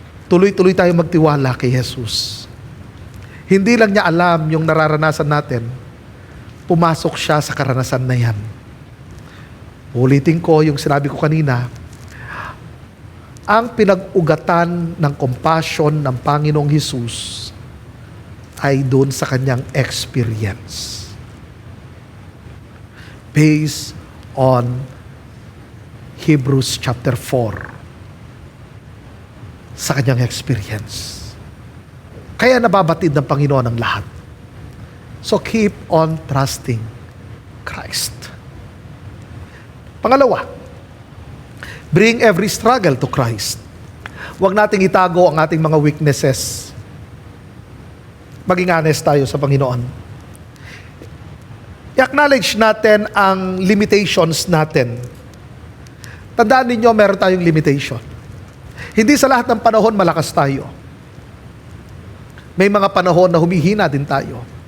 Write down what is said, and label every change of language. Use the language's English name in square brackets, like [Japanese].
[Filipino] Tuloy-tuloy tayong magtiwala kay Jesus. Hindi lang niya alam yung nararanasan natin, pumasok siya sa karanasan na yan. Ulitin ko yung sinabi ko kanina, ang pinag-ugatan ng compassion ng Panginoong Hesus ay doon sa kanyang experience. [English] Based on Hebrews chapter 4. [Filipino] Sa kanyang experience. Kaya nababatid ng Panginoon ang lahat. [English] So keep on trusting Christ. [Filipino] Pangalawa, [English] bring every struggle to Christ. [Filipino] Huwag nating itago ang ating mga weaknesses. Maging honest tayo sa Panginoon. I-acknowledge natin ang limitations natin. Tandaan ninyo, meron tayong limitation. Hindi sa lahat ng panahon malakas tayo. May mga panahon na humihina din tayo.